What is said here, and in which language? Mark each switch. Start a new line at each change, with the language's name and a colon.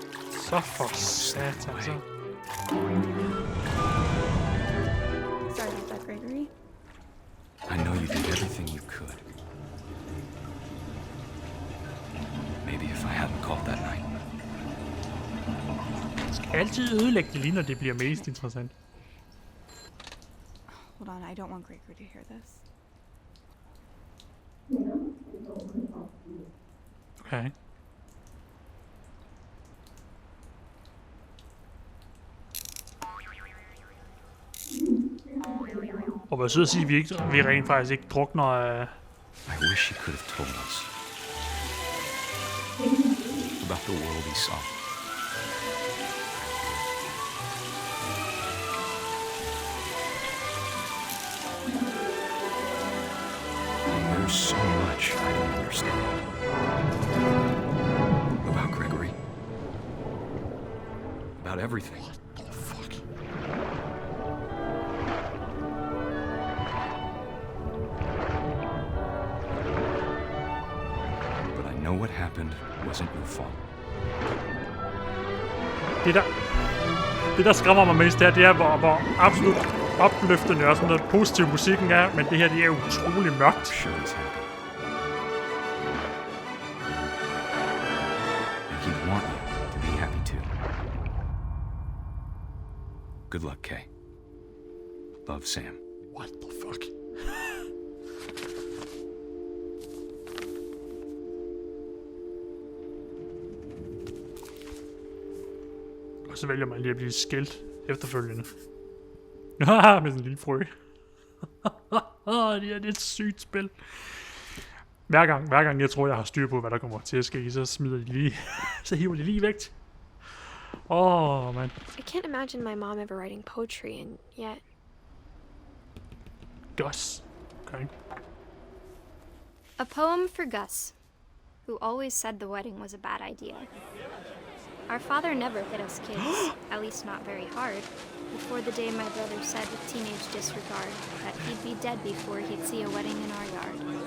Danish: Så for satan, så.
English: Sorry about that, Gregory. I know you did everything you could. Maybe if I hadn't called that night.
Danish: Jeg skal altid ødelægge det lige, når det bliver mest interessant.
English: Hold on, I don't want Gregory to hear this. Okay.
Danish: Og hvad synes I, vi rent faktisk ikke drukner
English: I wish he could have told us about the world he saw. There's so much I don't understand about Gregory. About everything. What the fuck? But I know what happened wasn't your fault.
Danish: Det der skræmmer mig mest her, det er, hvor absolut opløftende og sådan noget positiv musikken er, men det her, det er utrolig mørkt.
English: Sure is happy. And he'd want you to be happy too. Good luck, Kay. Love, Sam. What the fuck?
Danish: Og så vælger man lige at blive skilt efterfølgende. Haha, med sådan en lille frø. Det er et sygt spil. Hver gang jeg tror, jeg har styr på, hvad der kommer til at ske, så smider de lige, så hiver de lige væk. Man.
English: I can't imagine my mom ever writing poetry, and yet... Gus. Okay. A poem for Gus, who always said the wedding was a bad idea. Our father never hit us kids, at least not very hard, before the day my brother said with teenage disregard that he'd be dead before he'd see a wedding in our yard.